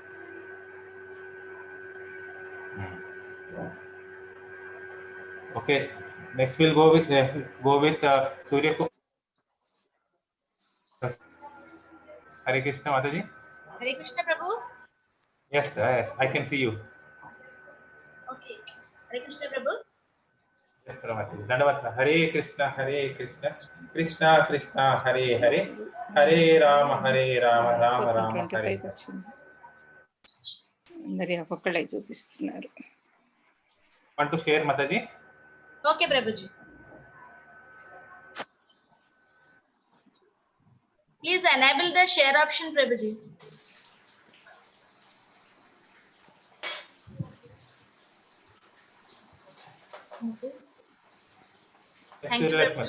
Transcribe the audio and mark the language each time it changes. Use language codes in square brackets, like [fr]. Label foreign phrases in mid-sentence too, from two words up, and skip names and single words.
[en] Okay. Next we'll go with Surya. Hare Krishna Mataji. [te] హరే కృష్ణ ప్రభు. [en] Yes, yes, I can see you. [te] ఓకే, హరే కృష్ణ ప్రభు. [en] Yes, Mataji. Dandavata. [sa] हरे कृष्ण, कृष्ण कृष्ण, हरे हरे, हरे राम, राम राम, हरे. [te] అందరి ఒక్కొక్కళ్ళే చూపిస్తున్నారు. [en] Want to share Mataji? [te] ఓకే ప్రభుజీ. [en] Please enable the share option, Prabhuji. Thank you, Prabhuji.